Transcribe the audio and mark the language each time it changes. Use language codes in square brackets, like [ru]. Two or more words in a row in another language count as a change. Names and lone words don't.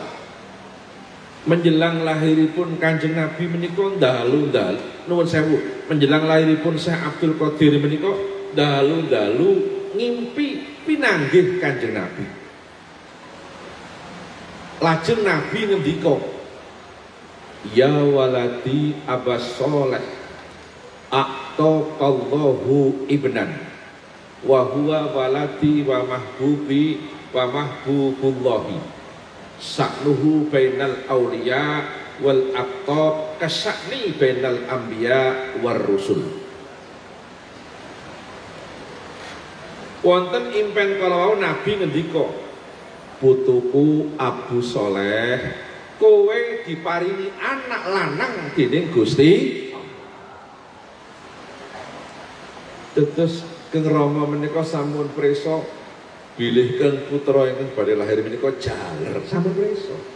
[jv] Menjelang lahiripun Kanjeng Nabi menika dalu-dalu nuwun sewu, menjelang lahiripun Syekh Abdul Qadir menika dalu-dalu ngimpi pinanggih Kanjeng Nabi. [ar] Lajeng Nabi ngendika, يا ولدي أبا صالح أعطاك الله ابنا وهو ولدي ومحبوبي ومحبوب الله شأنه بين الأولياء والأقطاب كشأني بين الأنبياء والرسل. [jv] Wonten impen kalawau Nabi ngendika, putuku Abu Soleh kowe diparingi anak lanang dening Gusti. Terus Keng Rama menika sampun prisa bilih keng putra ingkang badhe lahir menika jaler sampun prisa.